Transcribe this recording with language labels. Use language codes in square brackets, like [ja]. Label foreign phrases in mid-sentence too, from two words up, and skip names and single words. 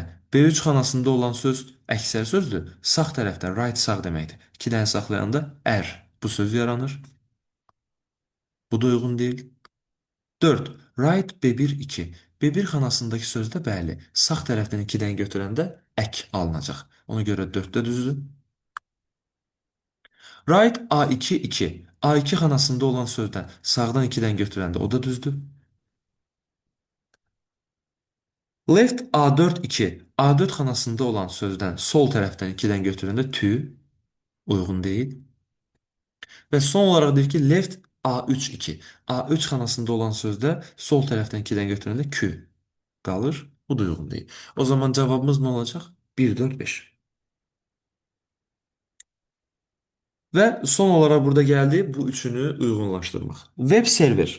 [az] B3 xanasında olan söz əksər sözdür. Sağ tərəfdə right sağ deməkdir. 2 dənə saxlayanda er bu söz yaranır. Bu da uyğun deyil. 4. [en] Right B1 2. [az] B1 xanasındakı sözdə bəli, sağ tərəfdən 2-dən götürəndə ek alınacaq. Ona görə 4 də düzdür. [en] Right A2 2. [az] A2 xanasında olan sözdən sağdan 2-dən götürəndə o da düzdür. [en] Left A4 2. [az] A4 xanasında olan sözdən sol tərəfdən 2-dən götürəndə tü uyğun deyil. Və son olaraq deyir ki, [en] left A3 2. [az] A3 xanasında olan sözdə sol tərəfdən 2-dən götürəndə kü qalır. Bu da uyğun deyil. O zaman cavabımız nə olacaq? 1 4 5. Və son olaraq burada gəldi bu üçünü uyğunlaşdırmaq. [en] Web server.